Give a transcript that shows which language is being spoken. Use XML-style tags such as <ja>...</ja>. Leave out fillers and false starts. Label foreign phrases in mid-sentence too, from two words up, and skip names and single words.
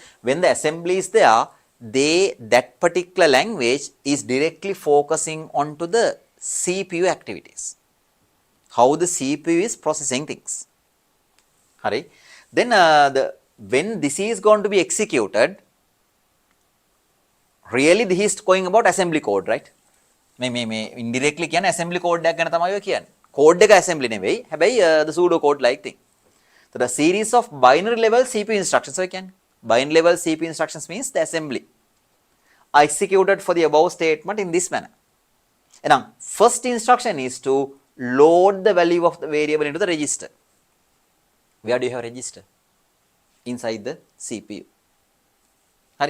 <en>When the assembly is there, that particular language is directly focusing onto the CPU activities. How the CPU is processing things. Right? Then when this is going to be executed, really this is going about assembly code, right?</en> <si>මේ indirectly කියන්නේ</si> <en>assembly code</en> <si>එකක් ගැන තමයි ඔය කියන්නේ.</si> <en>Code එක assembly</en> <si>නෙවෙයි. හැබැයි</si> <en>the pseudo code like thing. So the series of binary level CPU instructions</en> <si>ඔය කියන්නේ.</si> <en>Binary level CPU instructions means the assembly are executed for the above statement in this manner. එහෙනම් first instruction is to load the value of the variable into the register. Where do you have register? Inside the CPU. Right?</en>